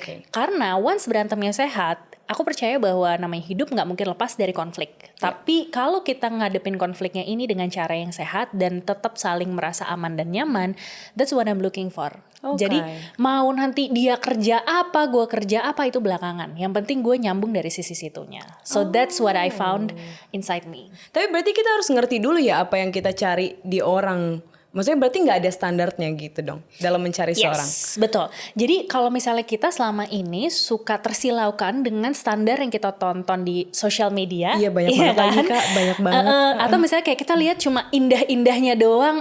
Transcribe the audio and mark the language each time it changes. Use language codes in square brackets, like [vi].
[id] Karena once berantemnya sehat, aku percaya bahwa namanya hidup nggak mungkin lepas dari konflik. Tapi kalau kita ngadepin konfliknya ini dengan cara yang sehat dan tetap saling merasa aman dan nyaman, [en] that's what I'm looking for. [id] Jadi mau nanti dia kerja apa, gue kerja apa, itu belakangan. Yang penting gue nyambung dari sisi situnya. [en] So that's what I found inside me. [id] Tapi berarti kita harus ngerti dulu ya apa yang kita cari di orang. Maksudnya berarti nggak ada standarnya gitu dong dalam mencari seorang. Betul. Jadi kalau misalnya kita selama ini suka tersilaukan dengan standar yang kita tonton di sosial media, banyak banget kan? lagi Kak, banyak banget. Atau misalnya kayak kita lihat cuma indah-indahnya doang.